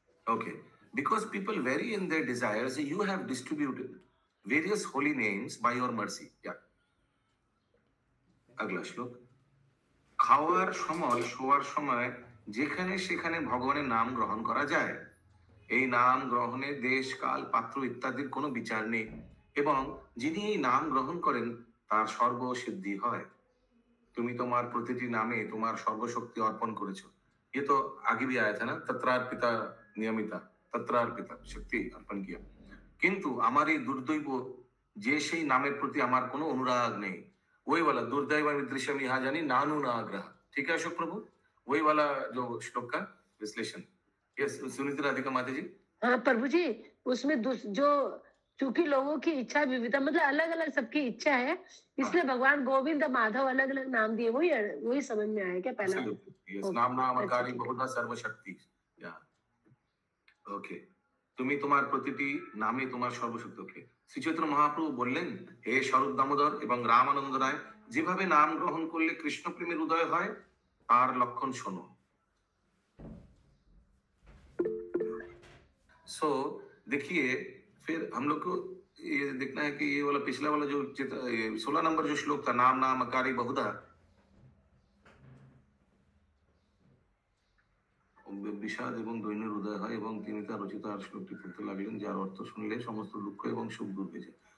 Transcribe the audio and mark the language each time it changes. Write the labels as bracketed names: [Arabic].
[English] Okay, because people vary in their desires, you have distributed various holy names by your mercy. Yeah. [Hindi] अगला श्लोक। [Bangla] খাওয়ার সময় শোয়ার সময় যেখানে সেখানে ভগবানের নাম গ্রহণ করা যায়। এই নাম গ্রহণে দেশ কাল পাত্র ইত্যাদির কোনো বিচার নেই, এবং যিনি এই নাম গ্রহণ করেন তার সর্বসিদ্ধি হয়। তুমি তোমার প্রতিটি নামে তোমার সর্বশক্তি অর্পণ করেছো। [Hindi] ये तो आगे भी आया था ना, तत्रार्पिता नियमिता, तत्रार्पिता शक्ति अर्पण किया। किंतु हमारी दुर्दैव जे [Bangla] সেই নামের প্রতি আমার কোনো অনুরাগ নেই, [Hindi] वही वाला दुर्दैव दृश्यम यहाँ जानी नानु नाग्रह। ठीक है अशोक प्रभु, वही वाला जो श्लोक का विश्लेषण। यस सुनीति राधिका माता जी। हाँ प्रभु जी, उसमें जो चूंकि लोगों की इच्छा विविधता, मतलब अलग अलग सबकी इच्छा है, इसलिए भगवान गोविंद माधव अलग अलग नाम दिए। वही समझ में आया क्या पहला? यस, नाम नामकारी बहुधा सर्वशक्ति। [Bangla] या ओके, তুমি তোমার প্রতিটি নামে তোমার সর্বশক্তি। ওকে, শ্রী চৈতন্য মহাপ্রভু বললেন, হে স্বরূপ দামোদর এবং রামানন্দ রায়, যেভাবে নাম গ্রহণ করলে কৃষ্ণ প্রেমের উদয় হয় তার লক্ষণ শোনো। [Hindi] सो देखिए, फिर हम लोग को ये देखना है कि ये वाला पिछला वाला जो 16 नंबर जो श्लोक था, नाम नाम अकारी बहुधा, [Bangla] বিষাদ এবং দৈন্যের উদয় হয় এবং তিনি তার রচিত আর শ্লোকটি পড়তে লাগলেন, যার অর্থ শুনলে সমস্ত দুঃখ এবং সুখ দূর হয়ে যায়।